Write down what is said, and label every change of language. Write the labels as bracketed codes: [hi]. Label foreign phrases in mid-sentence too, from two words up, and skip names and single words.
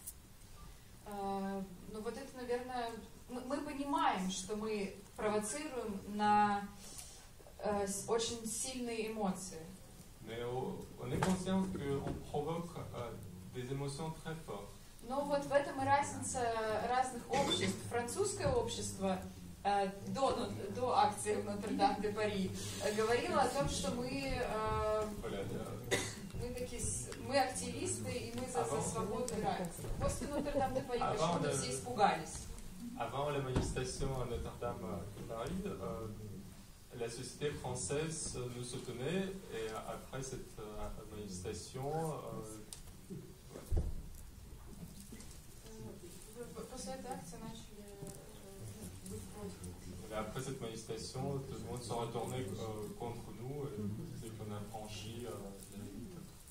[ru] Ну вот это, наверное, мы понимаем, что мы провоцируем на очень сильные эмоции. [fr] Mais on est conscient qu'on provoque des émotions très fortes. [ru] Ну вот в этом и разница разных обществ. Французское общество до акции в Нотр-Дам-де-Пари говорило о том, что мы активисты и мы за свободу и равенство. После Нотр-Дам-де-Пари почему-то все испугались. [fr] Avant la manifestation à Notre-Dame de Paris, la société française nous soutenait et après cette manifestation, après cette manifestation, tout le monde se retournait contre nous et qu'on a franchi les limites.